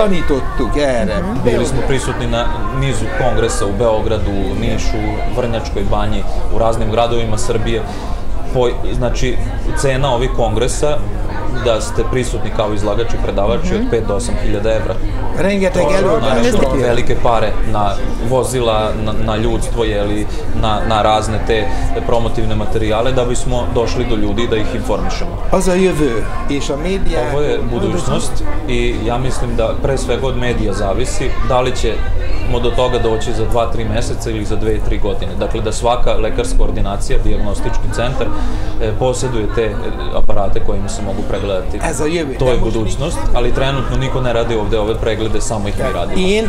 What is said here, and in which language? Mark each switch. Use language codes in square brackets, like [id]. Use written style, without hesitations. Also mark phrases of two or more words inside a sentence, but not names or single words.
[sr] Bili smo prisutni na nizu kongresa u Beogradu, Nišu, Vrnjačkoj banji, u raznim gradovima Srbije. Znači, cena ovih kongresa da ste prisutni kao izlagači i predavači od 5 do 8.000 evra. [hu] Rengeteg előadásról. [sr] Velike pare na vozila, na ljudstvo, na razne te promotivne materijale da bismo došli do ljudi da ih informišemo. [hu] Az a jövő és a média... [sr] Ovo je budućnost i ja mislim da pre svega od medija zavisi da li ćemo do toga doći za 2-3 meseca ili za 2-3 godine. Dakle, da svaka lekarska ordinacija, dijagnostički centar posjeduje te aparate kojima se mogu pregledati. To je budućnost, ali trenutno niko ne radi ovde ove preglede, samo ih mi radimo.